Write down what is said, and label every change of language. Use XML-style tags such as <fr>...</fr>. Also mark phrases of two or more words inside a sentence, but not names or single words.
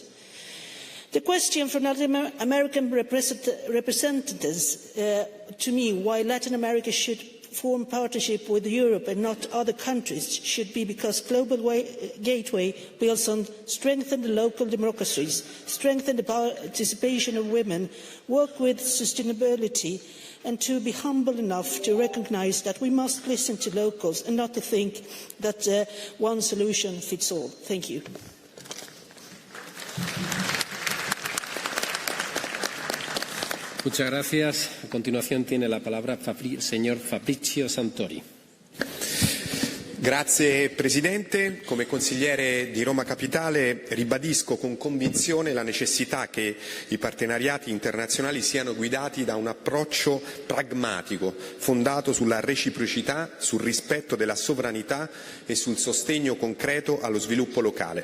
<en>The question from Latin American representatives to me why Latin America should form partnership with Europe and not other countries should be because Global Gateway builds on strengthen the local democracies, strengthen the participation of women, work with sustainability and to be humble enough to recognise that we must listen to locals and not to think that one solution fits all. Thank you.</en> <es>Muchas gracias. A continuación tiene la palabra el señor Fabrizio Santori.</es> <it>Grazie Presidente. Come consigliere di Roma Capitale ribadisco con convinzione la necessità che i partenariati internazionali siano guidati da un approccio pragmatico, fondato sulla reciprocità, sul rispetto della sovranità e sul sostegno concreto allo sviluppo locale.</it>